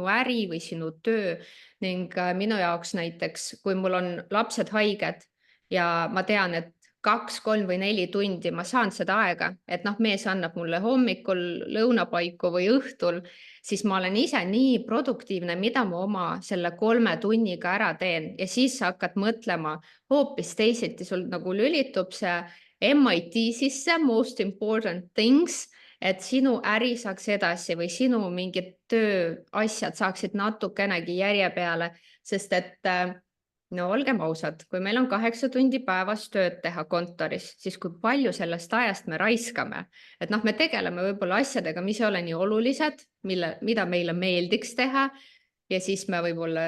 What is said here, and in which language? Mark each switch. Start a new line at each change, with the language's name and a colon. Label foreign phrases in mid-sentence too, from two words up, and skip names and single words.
Estonian: äri või sinu töö ning minu jaoks näiteks, kui mul on lapsed haiged ja ma tean, et 2, 3 või 4 tundi ma saan seda aega, et noh, mees annab mulle hommikul, lõunapaiku või õhtul, siis ma olen ise nii produktiivne, mida ma oma selle 3 tunniga ära teen ja siis sa hakkad mõtlema hoopis teisiti, sul nagu lülitub see MIT sisse,
English: most important things,
Estonian: et sinu äri saaks edasi või sinu mingid tööasjad saaksid natukenegi järje peale, sest et no olgem ausad, kui meil on 8 tundi päevas tööd teha kontoris, siis kui palju sellest ajast me raiskame, et noh, me tegeleme võib-olla asjadega, mis ei ole nii olulised, mida meile meeldiks teha ja siis me võib-olla